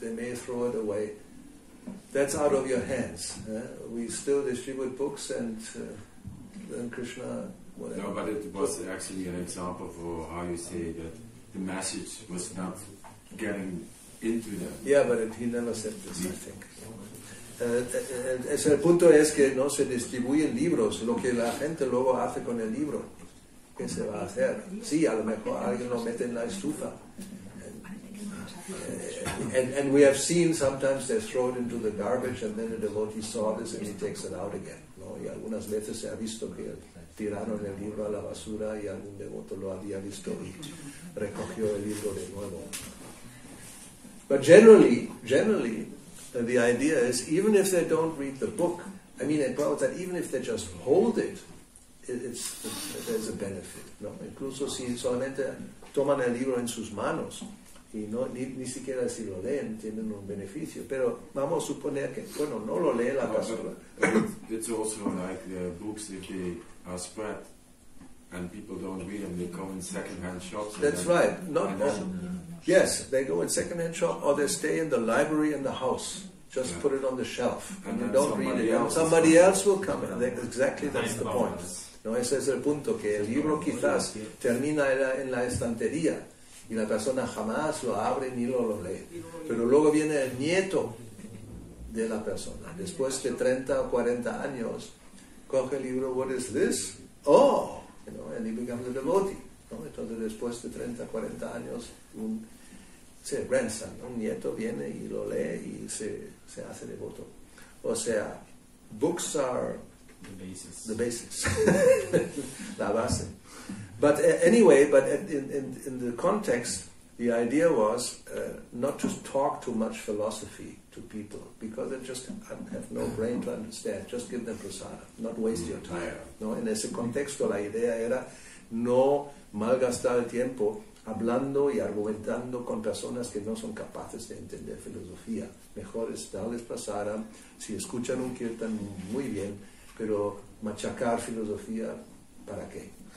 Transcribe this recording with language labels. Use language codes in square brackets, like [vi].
[en] They may throw it away. That's out of your hands. We still distribute books, and Krishna, whatever. No, but it was actually an example for how you say that the message was not getting into them. Yeah, but he never said this, I think. [es] El punto es que no se distribuyen libros, lo que la gente luego hace con el libro. ¿Qué se va a hacer? Sí, a lo mejor alguien lo mete en la estufa. [en] And we have seen sometimes they throw it into the garbage, and then the devotee saw this and he takes it out again. [es] ¿No? Y algunas veces se ha visto que tiraron el libro a la basura y algún devoto lo había visto y recogió el libro de nuevo. [en] But generally, the idea is, even if they don't read the book, I mean, and Prabhupada said, even if they just hold it, there's a benefit, ¿no? [es] Incluso si solamente toman el libro en sus manos y ni siquiera si lo leen, tienen un beneficio. Pero vamos a suponer que, bueno, no lo lee la persona. [en] It's also like books, if they are spread and people don't read them, they go in second-hand shops. That's right. Yes, they go in second-hand shop, or they stay in the library in the house. Just put it on the shelf, and you don't read it. And somebody else will come in. Exactly, that's the point. [es] No, ese es el punto, que el libro quizás termina en la estantería y la persona jamás lo abre ni lo lee. Pero luego viene el nieto de la persona. Después de 30 o 40 años, coge el libro, what is this? [en] Oh, you know, and he becomes a devotee. [es] ¿No? Entonces después de 30, 40 años, un grandson, un nieto viene y lo lee y se hace devoto. [en] O sea, [es] books are the basis. [en] La base. But anyway, in the context, the idea was not to talk too much philosophy to people, because they just have no brain to understand. Just give them prasada, not waste your time. [es] ¿No? En ese contexto la idea era no malgastar el tiempo hablando y argumentando con personas que no son capaces de entender filosofía. Mejor es darles prasada. Si escuchan un kirtan, muy bien, pero machacar filosofía, ¿para qué?